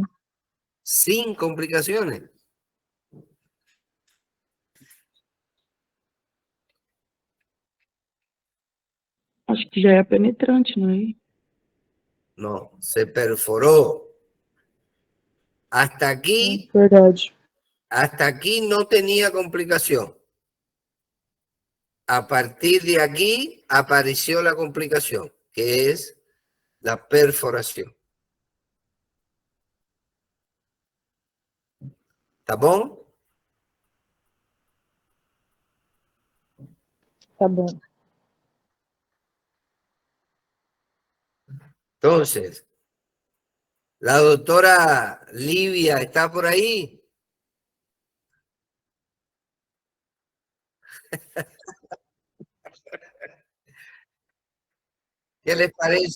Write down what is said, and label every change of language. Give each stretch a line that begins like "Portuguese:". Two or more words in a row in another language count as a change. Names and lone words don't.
Spanish: Sin complicaciones.
Portuguese: Acho que já é penetrante, não é?
Spanish: No, se perforó. Hasta aquí,
Portuguese: Verdade.
Spanish: hasta aquí no tenía complicación. A partir de aquí apareció la complicación, que es la perforación.
Portuguese: ¿Está bom? Tá bom.
Spanish: Entonces, la doctora Livia está por ahí. ¿Qué les parece?